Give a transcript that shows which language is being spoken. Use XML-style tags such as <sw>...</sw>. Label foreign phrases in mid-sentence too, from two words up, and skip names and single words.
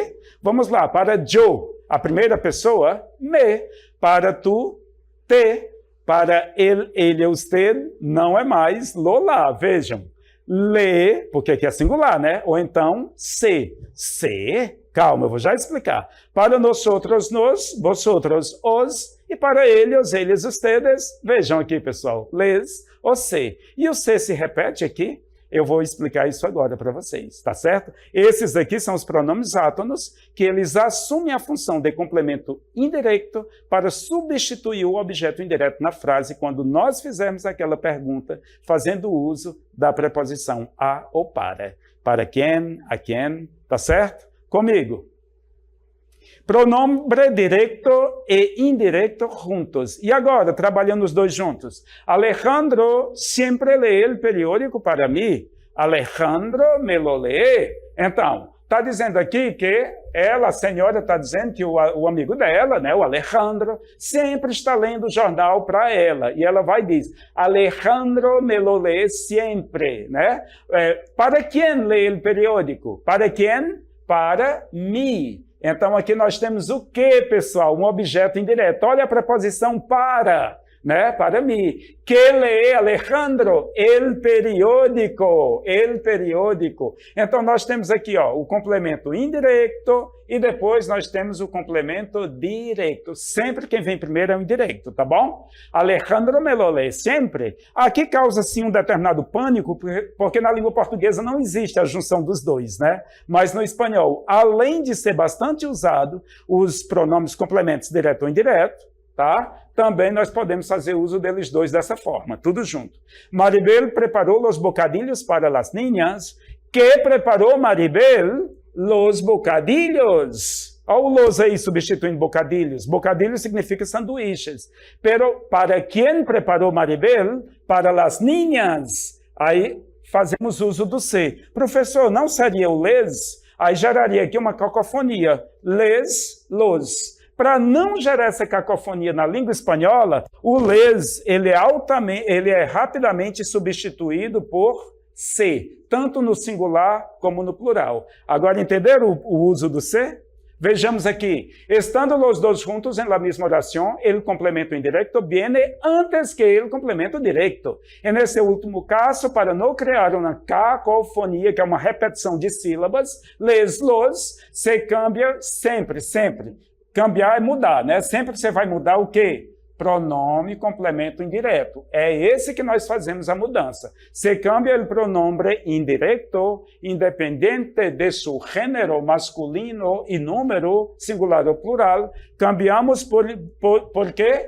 <pt>Vamos lá, para yo, a primeira pessoa, me, para tu, te, para ele, usted, não é mais lola, vejam. Le, porque aqui é singular, né? Ou então, se, Calma, eu vou já explicar.</pt> <es>Para nosotros, nos, vosotros,</es> <pt>os, e para eles, ustedes. Vejam aqui, pessoal,</pt> <es>les, o se.</es> <pt>E o se se repete aqui. Eu vou explicar isso agora para vocês, tá certo? Esses aqui são os pronomes átonos, que eles assumem a função de complemento indireto para substituir o objeto indireto na frase quando nós fizermos aquela pergunta fazendo uso da preposição a ou para. Para quem, a quem, tá certo? Comigo.</pt> <es>Pronombre directo e indirecto juntos.</es> <pt>E agora, trabalhando os dois juntos. Alejandro sempre lê o periódico para mim.</pt> <es>Alejandro me lo lê.</es> <pt>Então, está dizendo aqui que ela, a senhora, está dizendo que o amigo dela, né, o Alejandro, sempre está lendo o jornal para ela. E ela vai dizer, Alejandro</pt> <es>me lo</es> <pt>lê sempre. Né? Para quem lê o periódico? Para quem? Para mim. Então, aqui nós temos o que, pessoal? Um objeto indireto. Olha a preposição para, né? Para mim. Que lê,</pt> <es>Alejandro? El periódico. El periódico.</es> <pt>Então, nós temos aqui ó, o complemento indireto e depois nós temos o complemento direto. Sempre quem vem primeiro é o indireto, tá bom? Alejandro</pt> <es>me lo</es> <pt>lê sempre. Aqui causa, sim, um determinado pânico, porque na língua portuguesa não existe a junção dos dois, né? Mas no espanhol, além de ser bastante usado, os pronomes complementos direto ou indireto, tá? Também nós podemos fazer uso deles dois dessa forma, tudo junto. Maribel preparou os bocadilhos</pt> <es>para las niñas.</es> <pt>Que preparou Maribel?</pt> <es>Los bocadillos.</es> <pt>Olha o los aí substituindo bocadilhos. Bocadilhos significa sanduíches. Pero para quem preparou Maribel?</pt> <es>Para las niñas.</es> <pt>Aí fazemos uso do se. Professor, não seria o les? Aí geraria aqui uma cacofonia. Les, los. Para não gerar essa cacofonia na língua espanhola, o les ele é rapidamente substituído por se, tanto no singular como no plural. Agora, entenderam o uso do se? Vejamos aqui.</pt> <es>Estando los dos juntos en la misma oración, el complemento indirecto viene antes que el complemento directo.</es> <pt>En esse último caso, para não criar uma cacofonia, que é uma repetição de sílabas,</pt> <es>les, los, se cambia</es> <pt>sempre, sempre. Cambiar é mudar, né? Sempre você vai mudar o quê? Pronome complemento indireto. É esse que nós fazemos a mudança.</pt> <es>Se cambia</es> <pt>o pronome indireto, independente de seu gênero masculino e número, singular ou plural, cambiamos por quê?</pt>